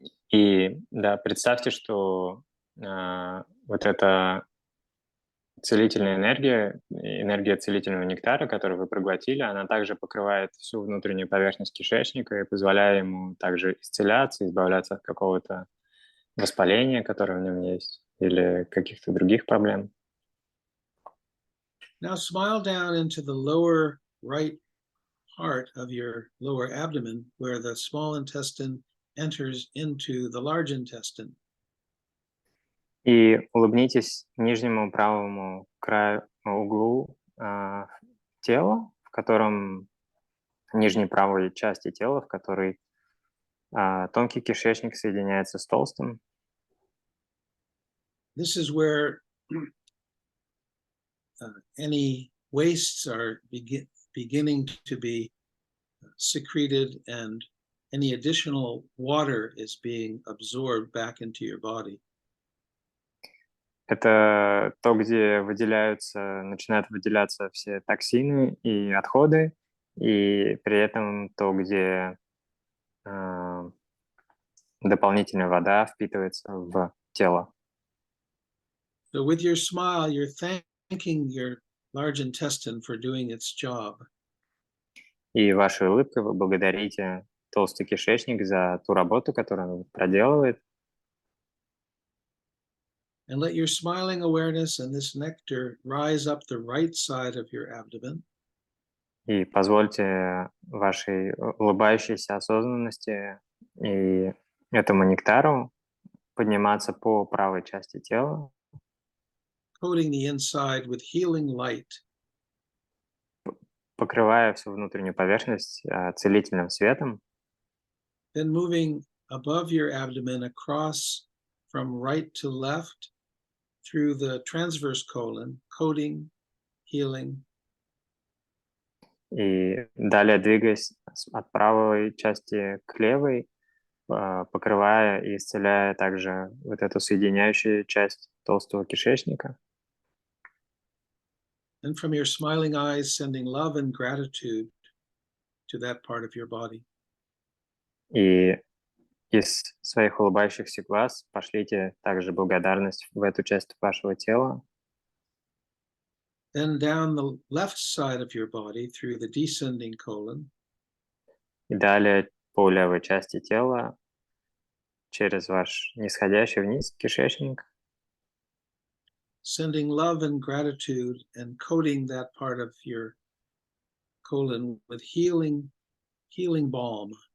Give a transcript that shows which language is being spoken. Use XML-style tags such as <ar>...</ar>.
<ru>И да, представьте, что вот эта целительная энергия целительного нектара, которую вы проглотили, она также покрывает всю внутреннюю поверхность кишечника и позволяя ему также исцеляться, избавляться от какого-то воспаления, которое в нем есть, или каких-то других проблем.</ru> <en>Now smile down into the lower right part of your lower abdomen where the small intestine enters into the large intestine.</en> <ru>И улыбнитесь нижнему правому углу тела, в котором нижней правой части тела, в которой тонкий кишечник соединяется с толстым.</ru> <en>This is where any wastes are beginning to be secreted and any additional water is being absorbed back into your body.</en> <ru>Это то, где начинают выделяться все токсины и отходы, и при этом то, где дополнительная вода впитывается в тело.</ru> <en>So with your smile, you're thanking your large intestine for doing its job.</en> <ru>И вашей улыбкой вы благодарите толстый кишечник за ту работу, которую он проделывает.</ru> <en>And let your smiling awareness and this nectar rise up the right side of your abdomen.</en> <ru>И позвольте вашей улыбающейся осознанности и этому нектару подниматься по правой части тела,</ru> <en>Coating the inside with healing light.</en> <ru>покрывая всю внутреннюю поверхность целительным светом.</ru> <en>Then moving above your abdomen across from right to left through the transverse colon, coating, healing.</en> <ru>И далее двигаясь от правой части к левой, покрывая и исцеляя также вот эту соединяющую часть толстого кишечника.</ru> <en>And from your smiling eyes, sending love and gratitude to that part of your body.</en> <ru>И из своих улыбающихся глаз пошлите также благодарность в эту часть вашего тела.</ru> <en>Then down the left side of your body through the descending colon.</en> <ru>И далее по левой части тела через ваш нисходящий вниз кишечник.</ru> <en>sending love and gratitude and coating that part of your colon with healing balm.</en>